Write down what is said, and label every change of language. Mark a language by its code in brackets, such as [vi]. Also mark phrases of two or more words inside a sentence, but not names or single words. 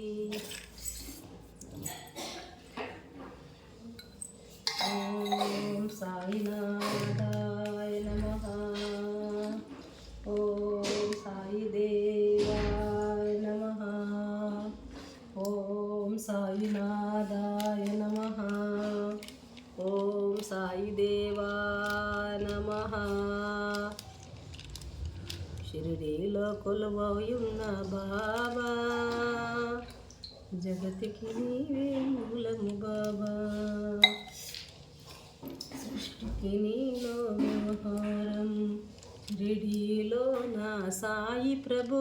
[sa] ಓಂ ಸಾಯಿನಾಥಾಯ ನಮಃ. ಓಂ ಸಾಯಿ ದೇವಾಯ ನಮಃ. ಓಂ ಸಾಯಿನಾಥಾಯ ನಮಃ. ಓಂ ಸಾಯಿ దేవాయ నమః. [te] షిరిడీలో కొలువయున్న బాబా, జగతికి నీవే మూలము బాబా. సృష్టికి నీలో వ్యవహారం, షిరిడీలో నా సాయి ప్రభో.